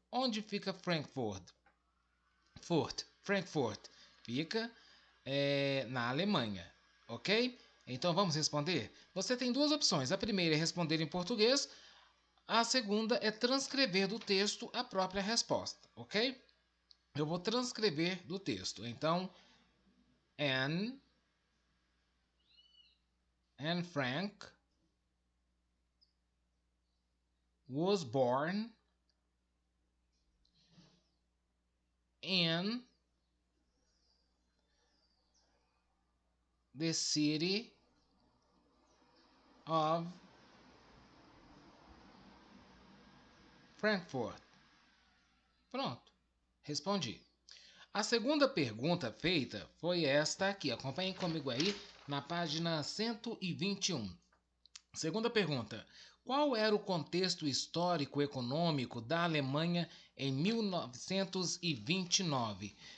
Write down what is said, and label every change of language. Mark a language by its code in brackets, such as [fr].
[pt] Onde fica Frankfurt? Frankfurt fica na Alemanha, ok? Então vamos responder? Você tem duas opções. A primeira é responder em português, a segunda é transcrever do texto a própria resposta, ok? Eu vou transcrever do texto. [en] Então, Anne Frank was born in the city of Frankfurt. [pt] Pronto, respondi. A segunda pergunta feita foi esta aqui. Acompanhem comigo aí na página 121. Segunda pergunta: qual era o contexto histórico-econômico da Alemanha em 1929?